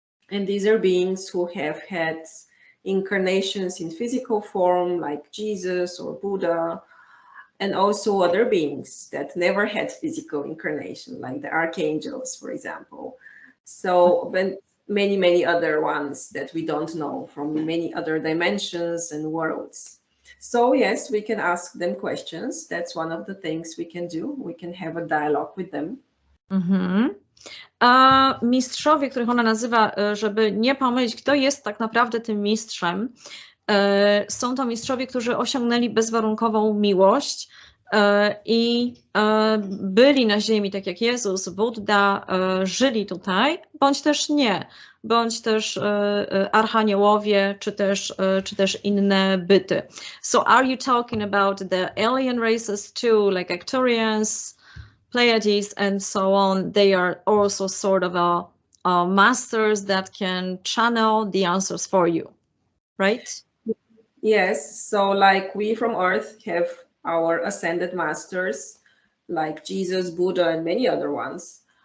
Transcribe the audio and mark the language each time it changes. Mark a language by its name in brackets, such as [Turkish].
[English] And these are beings who have had incarnations in physical form, like Jesus or Buddha, and also other beings that never had physical incarnation, like the archangels, for example. So many other ones that we don't know from many other dimensions and worlds. So yes, we can ask them questions. That's one of the things we can do. We can have a dialogue with them. [Polish] A mistrzowie, których ona nazywa, żeby nie pomylić, kto jest tak naprawdę tym mistrzem, są to mistrzowie, którzy osiągnęli bezwarunkową miłość i byli na ziemi, tak jak Jezus, Buddha, żyli tutaj, bądź też nie, bądź też archaniołowie, czy też inne byty. [English] So are you talking about the alien races too, like Arcturians, Pleiades, and so on? They are also sort of masters that can channel the answers for you, right? Yes, so like we from Earth have our ascended masters, like Jesus, Buddha, and many other ones.